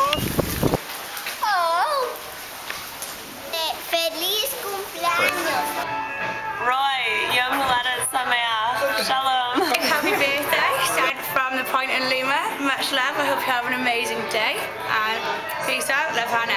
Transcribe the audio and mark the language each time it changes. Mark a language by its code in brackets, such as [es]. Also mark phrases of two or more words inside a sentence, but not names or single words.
[es] Oh, feliz cumpleaños. Roy, [he] יום הולדת שמח. שלום. [en] Happy birthday, Sad from the Point in Lima. Much love. I hope you have an amazing day. And peace out, love Hannah.